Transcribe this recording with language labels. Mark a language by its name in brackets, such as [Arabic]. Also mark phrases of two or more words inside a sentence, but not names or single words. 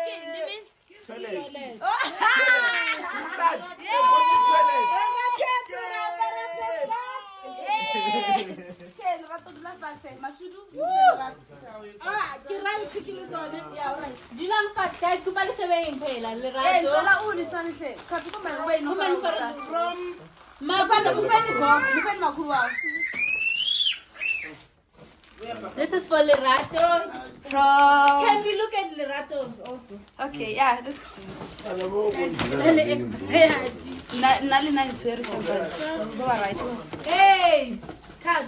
[English] Guys, [Southern Sotho] kupale shebe phela lerato. [English] This is for Lerato. Can we look at Leratos also? Okay, yeah, let's do it. Hey! Cut.